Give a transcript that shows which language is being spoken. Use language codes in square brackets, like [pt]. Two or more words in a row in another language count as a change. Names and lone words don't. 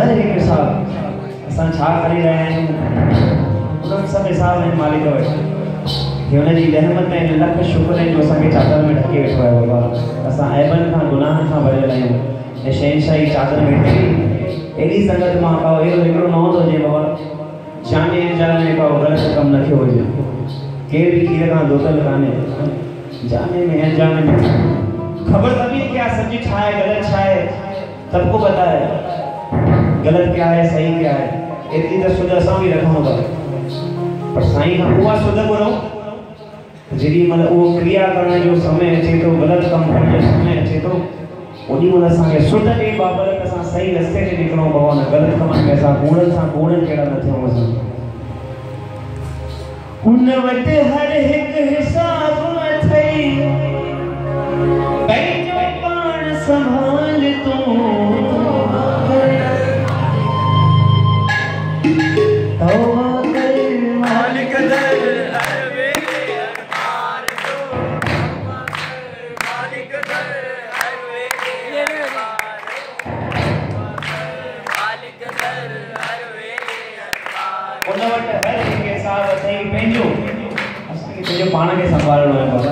[sd] हिसाब असां छा करे रहिया आहियूं उन सभु हिसाब में मालिक वटि कि हुनजी रहमत ऐं लख शुक्र आहिनि जो असांखे चादर में ढके वेठो आहे बाबा। असां ऐबनि खां गुनाहनि खां भरियल आहियूं ऐं शहनशाही चादर में ढके एॾी संगत मां का अहिड़ो हिकिड़ो न हूंदो जीअं बाबा जाने अनजाने में का ग़लति कमु न थियो हुजे। केर बि खीर खां धोतल कान्हे जाने में अनजाने में खबर तभी क्या सच्ची छा है गलत छा है [hi] सबको पता है गलत क्या है सही क्या है इतनी तो सुध [sd] असां भी रखूं था पर साईं खां उहा सुध घुरो जेॾी महिल उहो क्रिया करण जो समय अचे थो ग़लति कमु करण जो समय अचे थो ओॾी महिल असांखे सुध ॾे बाबति असां सही रस्ते ते निकिरूं बाबा न ग़लति कमनि में असां कूड़नि सां कूड़नि कहिड़ा न थियूं असां हुन वटि हर हिकु हिसाब अथई पंहिंजो पाण संभाल तूं तौबा कर मालिक दर हर वेले हर बार तूं तौबा कर मालिक दर हर वेले हर बार मालिक दर हर वेले हर बार हुन वटि हर हिकु हिसाब अथई पंहिंजो असांखे पंहिंजो पाण खे संभालणो आहे बाबा।